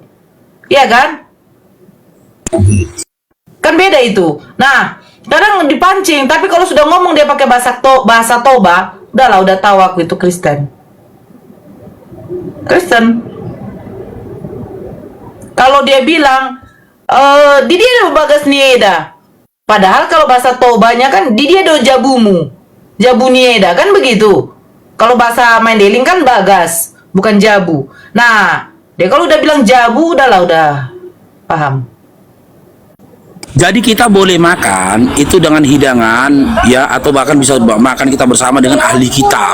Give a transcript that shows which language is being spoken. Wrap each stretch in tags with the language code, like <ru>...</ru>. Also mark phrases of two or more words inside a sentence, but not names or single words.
<id>Iya kan? Kan beda itu. Nah, kadang dipancing, tapi kalau sudah ngomong dia pakai bahasa Toba, udah tahu aku itu Kristen. Kalau dia bilang,</id> <btm>di dia do bagas nieda.</btm> <id>Padahal kalau bahasa Tobanya kan</id> <bbc>di dia do jabu nieda</bbc> <id>kan begitu. Kalau bahasa Mandailing kan bagas, bukan jabu. Nah, dia kalau udah bilang jabu, udah paham. Jadi kita boleh makan itu dengan hidangan ya, atau bahkan bisa makan kita bersama dengan ahli kitab.</id>